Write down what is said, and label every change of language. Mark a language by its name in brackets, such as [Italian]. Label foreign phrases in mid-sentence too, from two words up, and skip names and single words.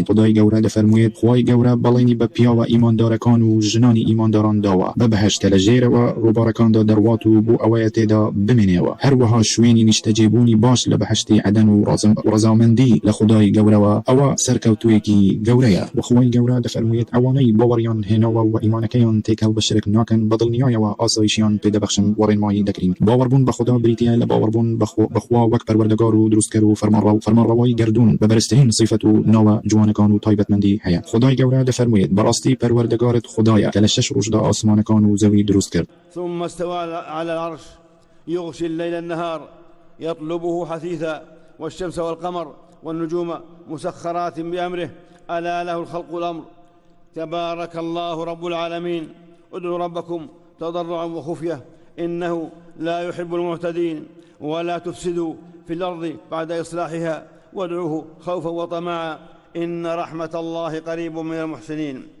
[Central Kurdish] خدای گوره دفرموید خدای گوره بلینی به پیا و ایماندارکان و جنانی ایمانداران داوه ببهشت لجیر و روبارکان دا دروات و بو اوایت دا بمینه و هر وها شوینی نشتجیبونی باش لبهشتی عدن و رضامندی لخدای گوره و او سرکوتوی کی گوره. و خدای گوره دفرموید اوانی باوریان هنا و ایمانکیان تکل بشرک ناکن بدل نیای و آسایشیان پیدا بخشن ورین مای دکرین. باوربون به خدا بریتیا لباوربون بخوا وک پروردگار و درست کرو فرمان روای گردون به برسترین صفت و نو جوانکان و تایبتمندی هيا. خدای گوره دفرموید براستی پروردگارت خدایا که لشش روز دا آسمانکان و زوی درست کرد. [Arabic] ثم استوى على العرش يغشي الليل النهار يطلبه حثيثا والشمس والقمر والنجوم مسخرات بأمره ألا له الخلق والأمر تبارك الله رب العالمين ادعوا ربكم تضرعا وخفية إنه لا يحب المعتدين ولا تفسدوا في الأرض بعد إصلاحها وادعوه خوفا وطمعا إن رحمة الله قريب من المحسنين.